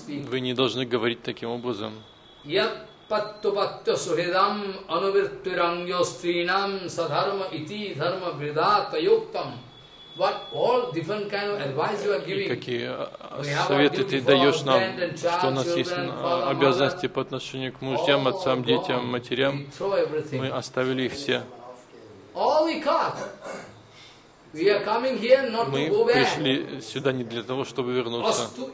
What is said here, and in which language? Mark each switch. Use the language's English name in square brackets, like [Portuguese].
[Russian] вы не должны говорить таким образом. Какие советы ты даешь нам, что у нас есть обязанности по отношению к мужьям, отцам, детям, матерям? Мы оставили их все. [English] We are coming here not to go back. [Russian] Мы пришли сюда не для того, чтобы вернуться.